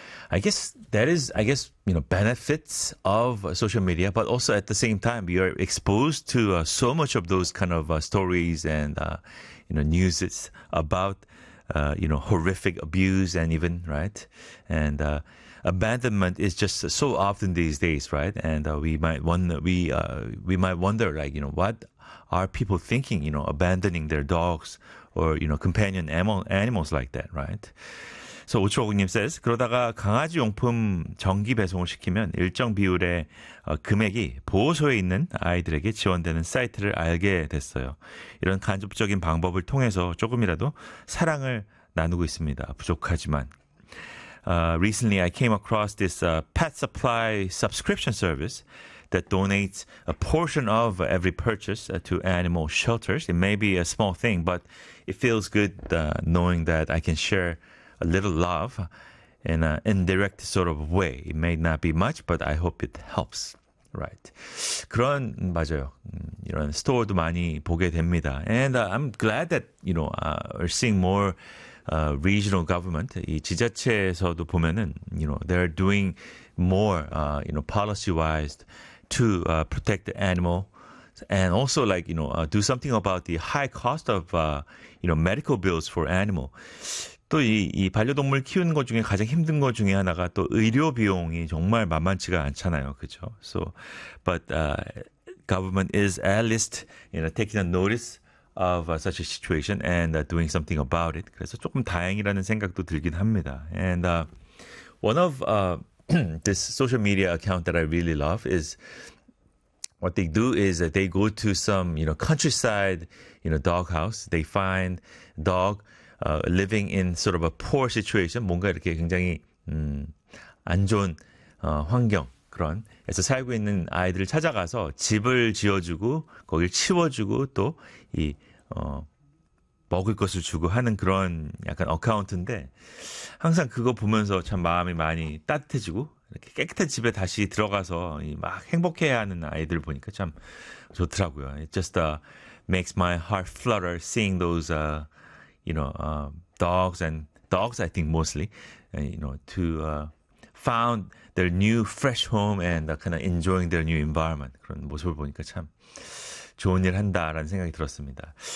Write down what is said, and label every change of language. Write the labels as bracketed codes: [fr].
[en] I guess, you know, benefits of social media, but also at the same time, you are exposed to so much of those kind of stories and, you know, news about, you know, horrific abuse and even, right? And abandonment is just so often these days, right? And we might wonder, like, you know, what are people thinking, you know, abandoning their dogs or, you know, companion animals like that, right? [ko] So 5750님 says, 그러다가 강아지 용품 정기 배송을 시키면 일정 비율의 금액이 보호소에 있는 아이들에게 지원되는 사이트를 알게 됐어요. 이런 간접적인 방법을 통해서 조금이라도 사랑을 나누고 있습니다. 부족하지만. [en] Recently, I came across this pet supply subscription service that donates a portion of every purchase to animal shelters. It may be a small thing, but it feels good knowing that I can share a little love in an indirect sort of way. It may not be much, but I hope it helps. Right. [ko] 그런, 맞아요. 이런 스토어도 많이 보게 됩니다. [en] And I'm glad that, you know, we're seeing more regional government. [ko] 이 지자체에서도 보면은, [en] you know, they're doing more, you know, policy-wise to protect the animal. And also, like, you know, do something about the high cost of, you know, medical bills for animal. [ko] 또 이 반려동물 키우는 것 중에 가장 힘든 것 중에 하나가 또 의료 비용이 정말 만만치가 않잖아요. 그렇죠? [en] So, but government is at least, you know, taking a notice of such a situation and doing something about it. [ko] 그래서 조금 다행이라는 생각도 들긴 합니다. [en] And one of this social media account that I really love is what they do is that they go to some, you know, countryside, you know, dog house. They find dog living in sort of a poor situation, [ko] 뭔가 이렇게 굉장히 안 좋은 환경 그런에서 살고 있는 아이들을 찾아가서 집을 지어주고 거길 치워주고 또 이 먹을 것을 주고 하는 그런 약간 어카운트인데 항상 그거 보면서 참 마음이 많이 따뜻해지고 이렇게 깨끗한 집에 다시 들어가서 이 막 행복해하는 아이들을 보니까 참 좋더라고요. [en] It just makes my heart flutter seeing those. You know, dogs, I think mostly, you know, to found their new fresh home and kind of enjoying their new environment. [ko] 그런 모습을 보니까 참 좋은 일 한다라는 생각이 들었습니다.